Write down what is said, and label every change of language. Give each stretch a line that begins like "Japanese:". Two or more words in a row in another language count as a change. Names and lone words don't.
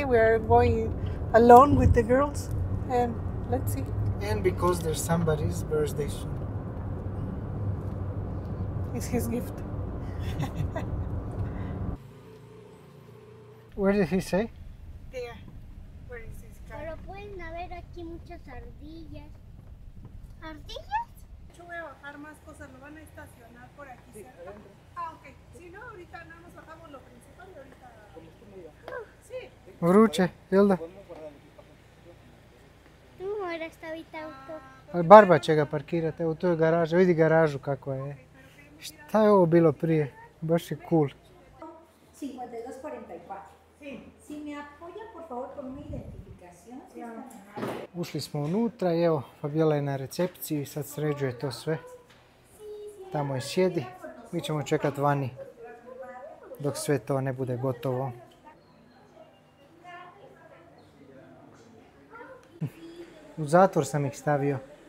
English: We are going alone with the girls. And let's see. And because there's somebody's birthday soon. It's his gift. Where did he say? There. Where is this guy?
Spanish: Pero pueden haber aquí muchas ardillas. ¿Ardillas? Yo voy a bajar más cosas, lo van a estacionar por aquí cerca. Ah, ok. Si no, ahorita nada más bajamos lo principal y ahorita... Sí.
Croatian: Vruće, jel da? Tu mora staviti auto. Ali Barba će ga parkirati, evo tu je garaža, vidi garažu kakva je. Šta je ovo bilo prije? Baš je cool.
Spanish: 5244. Sí. Si me apoya por favor con mi identificación.
Croatian: Ušli smo unutra i evo, Fabiola je na recepciji, sad sređuje to sve. Tamo je sjedi, mi ćemo čekati vani dok sve to ne bude gotovo. U zatvor sam ih stavio.